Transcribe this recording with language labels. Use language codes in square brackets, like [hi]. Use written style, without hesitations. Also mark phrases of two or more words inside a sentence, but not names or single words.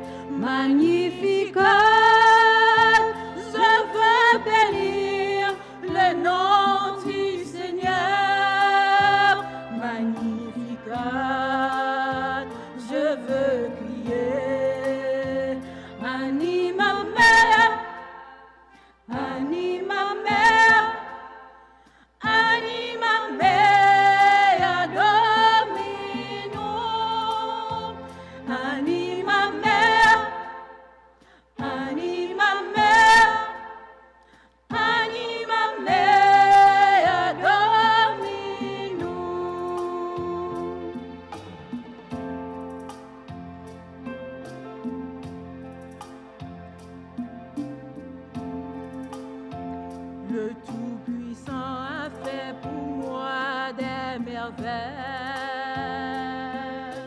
[fr] Magnificat, je veux bénir le nom du Seigneur. Magnificat, je veux crier. [la] Anima mea, anima mea, anima mea Dominum. Anima mea, anima mea, anima mea Dominum. [fr] Le Tout-Puissant a fait pour moi des merveilles.